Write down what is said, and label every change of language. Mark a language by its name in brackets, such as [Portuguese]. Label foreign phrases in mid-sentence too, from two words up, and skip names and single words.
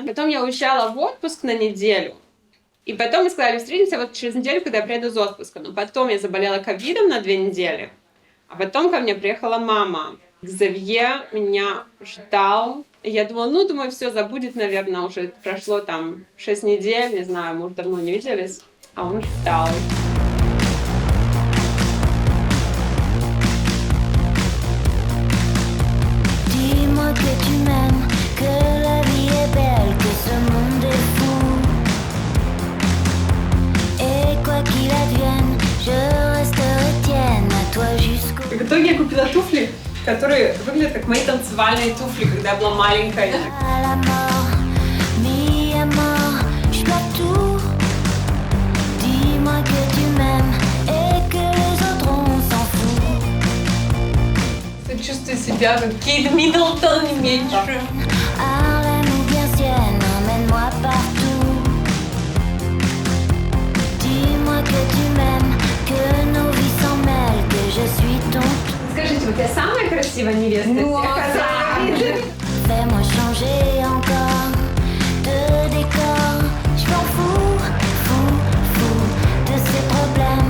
[Russian] Потом я уезжала в отпуск на неделю. И потом мы сказали, встретимся вот через неделю, когда я приеду из отпуска. Но потом я заболела ковидом на 2 недели. А потом ко мне приехала мама. Ксавье меня ждал. И я думала, все, забудет, наверное, уже прошло там 6 недель, не знаю, мы уже давно не виделись. А он ждал. [French] Dis-moi que tu m'aimes, que la vie est belle, que ce monde est fou. Et quoi qu'il advienne, je resterai tienne à toi jusqu'au... [Russian] И в итоге я купила туфли, которые выглядят как мои танцевальные туфли, когда я была маленькая. [French] À la mort, [Spanish] mi amor, [French] je dois tout. Dis-moi que tu m'aimes et que les autres on s'en fout. [Russian] Я чувствую себя как Кейт Миддлтон, не меньше. [French] Harlem ou bien Sienne, emmène-moi partout. Dis-moi que tu m'aimes, que nos vies s'en mêlent, que je suis ton tout. [Russian] Скажите, вот я самая красивая невеста всех? [French] Fais-moi changer encore de décor. Je m'en fous, fou de ces problèmes.